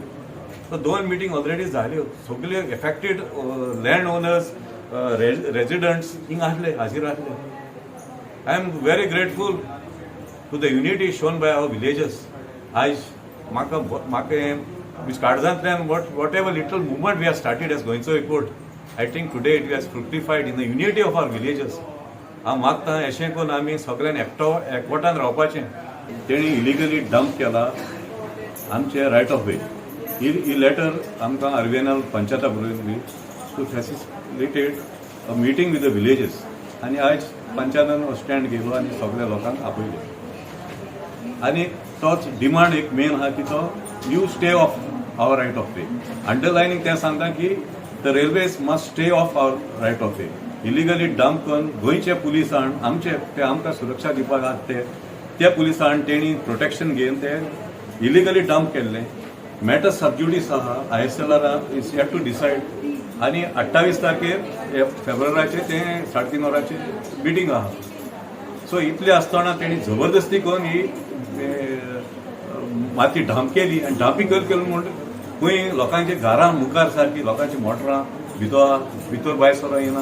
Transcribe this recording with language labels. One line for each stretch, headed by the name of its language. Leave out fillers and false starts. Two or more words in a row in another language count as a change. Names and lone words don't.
Konkani: So 2
English: meetings already
Konkani: zale. Sogla
English: affected landowners,
Konkani: residents, ing asle, hazir asle.
English: I am very grateful to the unity shown by our villagers.
Konkani: Aj maka
English: which Kadzantlan, whatever little movement we have started as Goenew's report, I think today it has fructified in the unity of our villagers.
Konkani: हांव मागता अशें करून आमी सगळ्यांनी एकवटान रावपाचें. तेणी
English: illegally dump
Konkani: केला आमचे
English: right of way.
Konkani: ही लेटर आमकां RVNL पंचायता बरोवरी
English: to facilitate a meeting with the villages.
Konkani: आनी आयज पंचायतान स्टँड घेतलो आनी सगळ्या लोकांक आपयले. आनी तोच डिमांड एक मेन आहा की तो
English: you stay off our right of way. underlining
Konkani: तें सांगता की
English: the railways must stay off our right of way. illegally dump
Konkani: करून गोंयचे पुलिसान ते आमकां सुरक्षा दिवपाक आसा त्या पुलिसान तेणी प्रोटेक्शन घेवन ते
English: illegally dump
Konkani: केल्ले.
English: matter sub judice
Konkani: आहा.
English: ISLR is yet to decide.
Konkani: आनी 28 तारखेर फेब्रुवारीचे ते 3:30 वरांचे मिटींग आहा. सो इतले आसतना तेणी जबरदस्ती करून ही माती ढांप केली. आनी ढांपी केली म्हूण खंय लोकांचे घरां मुखार सारकी लोकांची मोटरां भितर भायर सरो येना.